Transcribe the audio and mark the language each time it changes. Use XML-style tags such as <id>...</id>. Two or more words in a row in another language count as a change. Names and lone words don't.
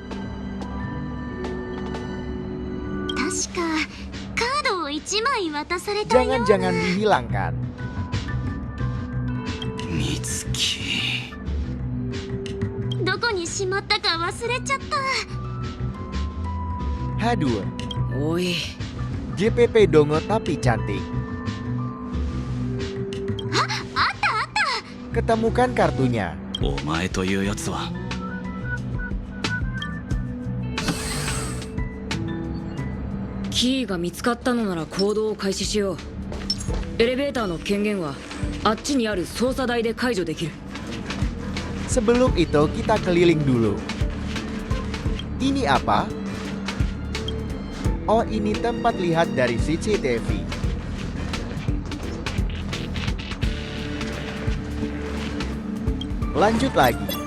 <ja>確かカードを1枚渡されたような。</ja> <id>Jangan-jangan dihilangkan.</id> <ja>美月。しまったか忘れちゃった。 Hadur, おい</ja> <id>JPP dongo tapi cantik. Ketemukan kartunya.</id> <ja>お前というやつはキーが見つかったのなら行動を開始しよう。エレベーターの権限はあっちにある操作台で解除できる。</ja> <id>Sebelum itu kita keliling dulu. Ini apa? Oh, ini tempat lihat dari CCTV. Lanjut lagi.</id>